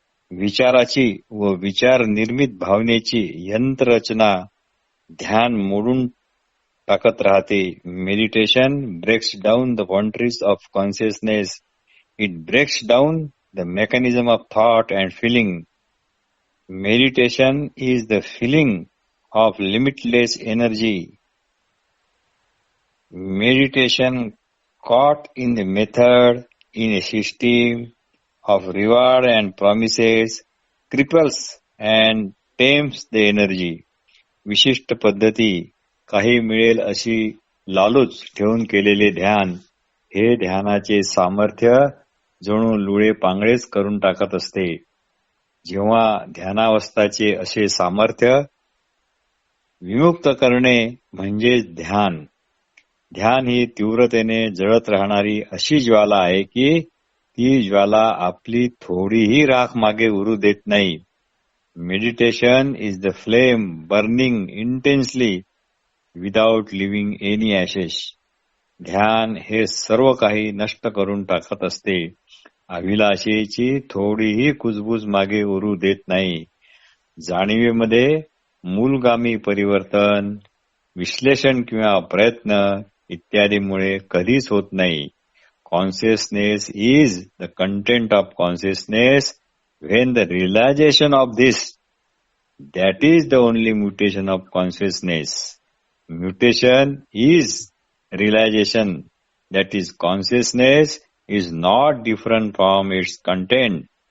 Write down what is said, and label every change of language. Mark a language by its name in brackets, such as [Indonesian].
[Marathi] विचाराची व विचार निर्मित भावनेची यंत्ररचना ध्यान मोडून टाकत राहते. [English] Meditation breaks down the boundaries of consciousness. It breaks down the mechanism of thought and feeling. Meditation is the filling of limitless energy. Meditation caught in the method, in a system of reward and promises, cripples and tames the energy. [Marathi] विशिष्ट पद्धती, काही मिळेल अशी लालूच ठेवून केलेले ध्यान, हे ध्यानाचे सामर्थ्य जणू लुळे पांगळेच करून टाकत असते. जेव्हा ध्यानावस्थाचे असे सामर्थ्य विमुक्त करणे म्हणजेच ध्यान. ध्यान ही तीव्रतेने जळत राहणारी अशी ज्वाला आहे की ती ज्वाला आपली थोडीही राख मागे उरू देत नाही. [English] Meditation is the flame burning intensely without leaving any ashes. [Marathi] ध्यान हे सर्व काही नष्ट करून टाकत असते. अभिलाषेची थोडीही कुजबूज मागे उरू देत नाही. जाणीवेमध्ये मूलगामी परिवर्तन, विश्लेषण किंवा प्रयत्न इत्यादीमुळे कधीच होत नाही. [English] Consciousness is the content of consciousness. When the realization of this, that is the only mutation of consciousness. Mutation is realization, that is consciousness is not different from its content.